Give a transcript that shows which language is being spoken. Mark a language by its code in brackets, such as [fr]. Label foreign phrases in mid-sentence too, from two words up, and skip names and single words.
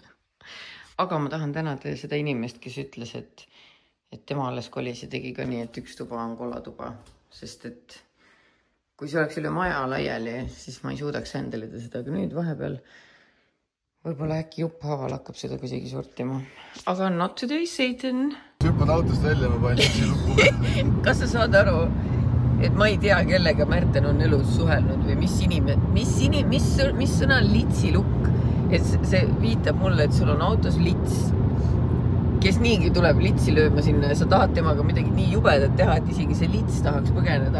[et] Aga ma tahan tänada seda inimest, kes ütles, et tema alles kolis ja tegi ka nii, et üks tuba on kollatuba. Sest et kui see oleks üle maja laiali, siis ma ei suudaks händelida seda. Aga nüüd vahepeal võib-olla äkki jupphaaval hakkab seda kuidagi sortima. [en] Aga not today, Satan. [et] Hüppad autost välja, ma panin litsi lukku. Kas sa saad aru, et ma ei tea, kellega Märten on elus suhelnud või mis sõna on litsilukk? Et see viitab mulle, et sul on autos lits, kes niigi tuleb litsi lööma sinna ja sa tahad temaga midagi nii jubedat teha, et isegi see lits tahaks põgeneda.